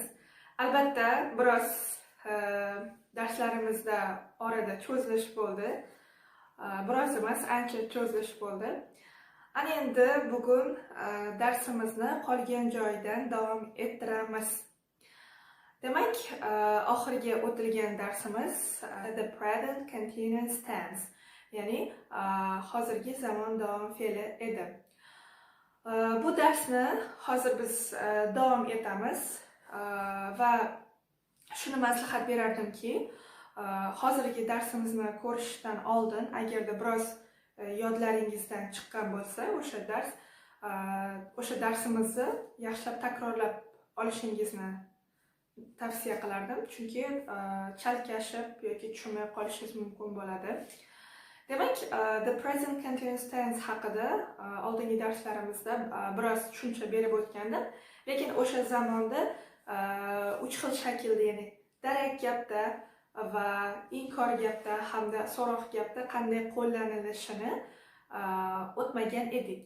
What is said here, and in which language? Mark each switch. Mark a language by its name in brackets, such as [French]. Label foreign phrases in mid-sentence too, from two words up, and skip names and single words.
[Uzbek] Albatta, biroz darslarimizda orada cho'zilish bo'ldi. Biroz emas, ancha cho'zilish bo'ldi. Ana endi bugun darsimizni qolgan joyidan davom ettiramiz. Demak, oxirgi o'tilgan darsimiz [English] the present continuous tense, [Uzbek] ya'ni hozirgi zamon davom fe'li edi. Bu darsni hozir biz davom etamiz va shuni maslahat berardimki, hozirgi darsimizni ko'rishdan oldin agarda biroz yodlaringizdan chiqqan bo'lsa, o'sha darsimizni yaxshilab takrorlab olishingizni tavsiya qilardim, chunki chalkashib yoki tushunmay qolishingiz mumkin bo'ladi. Demak, [English] the present continuous tense [Uzbek] haqida oldingi darslarimizda biroz tushuncha berib o'tgandim, lekin o'sha zamonda 3 xil shaklda, ya'ni darak gapda va inkor gapda hamda so'roq gapda qanday qo'llanilishini o'tmagan edik.